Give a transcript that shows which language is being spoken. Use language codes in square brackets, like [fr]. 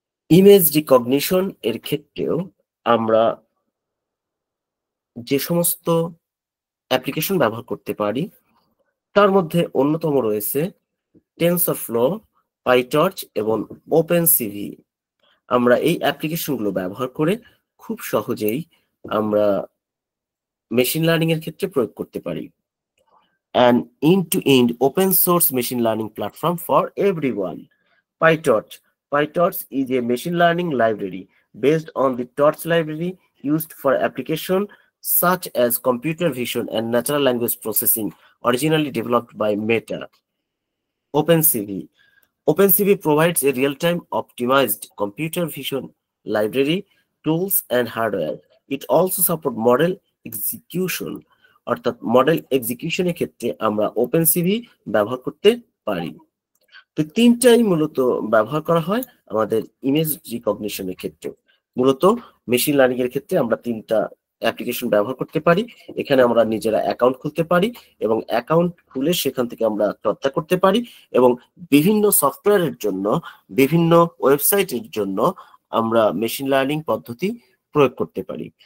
[bn] Image recognition এর ক্ষেত্রেও আমরা যে সমস্ত অ্যাপ্লিকেশন ব্যবহার করতে পারি তার মধ্যে অন্যতম রয়েছে টেনসরফ্লো, পাইটর্চ এবং ওপেনসিভি। আমরা এই অ্যাপ্লিকেশনগুলো ব্যবহার করে খুব সহজেই আমরা মেশিন লার্নিং এর ক্ষেত্রে প্রয়োগ করতে পারি। [en] An end-to-end open source machine learning platform for everyone. PyTorch. PyTorch is a machine learning library based on the Torch library used for application such as computer vision and natural language processing, originally developed by Meta. OpenCV. OpenCV provides a real-time optimized computer vision library, tools, and hardware. It also supports model execution. [bn] অর্থাৎ model এক্সিকিউশনের ক্ষেত্রে আমরা ওপেনসিভি ব্যবহার করতে পারি। তো তিনটাই মূলত ব্যবহার করা হয় আমাদের ইমেজ রিকগনিশনের ক্ষেত্রে। মূলত মেশিন লার্নিং এর ক্ষেত্রে আমরা তিনটা অ্যাপ্লিকেশন ব্যবহার করতে পারি। এখানে আমরা নিজেরা অ্যাকাউন্ট খুলতে পারি এবং অ্যাকাউন্ট খুলে সেখান থেকে আমরা চর্চা করতে পারি এবং বিভিন্ন সফটওয়্যারের জন্য, বিভিন্ন ওয়েবসাইটের জন্য আমরা মেশিন লার্নিং পদ্ধতি প্রয়োগ করতে পারি।